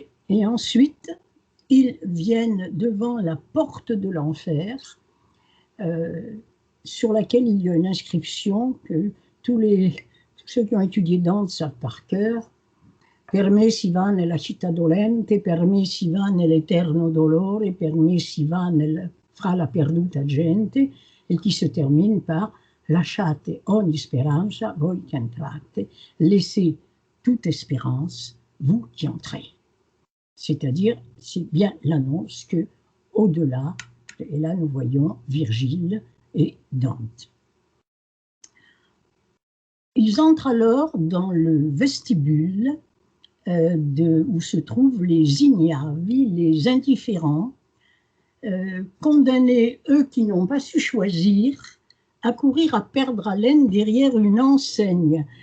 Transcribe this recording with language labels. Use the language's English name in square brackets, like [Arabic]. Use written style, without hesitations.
[French] Et ensuite, ils viennent devant la porte de l'enfer, sur laquelle il y a une inscription que tous ceux qui ont étudié Dante savent par cœur. [Italian] Per me si va nella città dolente, per me si va nell'eterno dolore, per me si va fra la perduta gente, [French] et qui se termine par [Italian] lasciate ogni speranza, voi che entrate, [French] laissez toute espérance, vous qui entrez. C'est-à-dire, c'est bien l'annonce que, au-delà, et là nous voyons Virgile et Dante. Ils entrent alors dans le vestibule où se trouvent les ignavi, les indifférents, condamnés, eux qui n'ont pas su choisir, à courir à perdre haleine derrière une enseigne.